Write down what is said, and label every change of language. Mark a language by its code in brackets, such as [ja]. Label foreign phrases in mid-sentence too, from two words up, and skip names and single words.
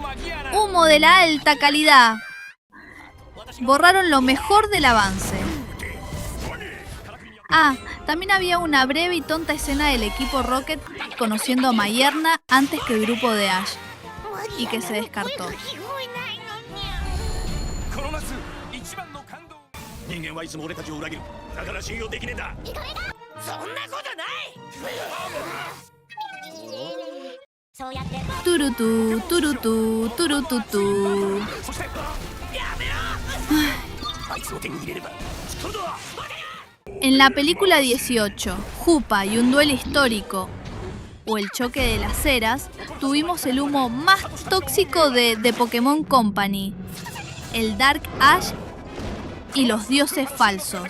[es] Humo de la alta calidad. Borraron lo mejor del avance. Ah, también había una breve y tonta escena del equipo Rocket conociendo a Maierna antes que el grupo de Ash, y que se descartó. Turutú, turutú, turututú. En la película 18, Hoopa y un duelo histórico, o el choque de las eras, tuvimos el humo más tóxico de The Pokémon Company, el Dark Ash y los dioses falsos.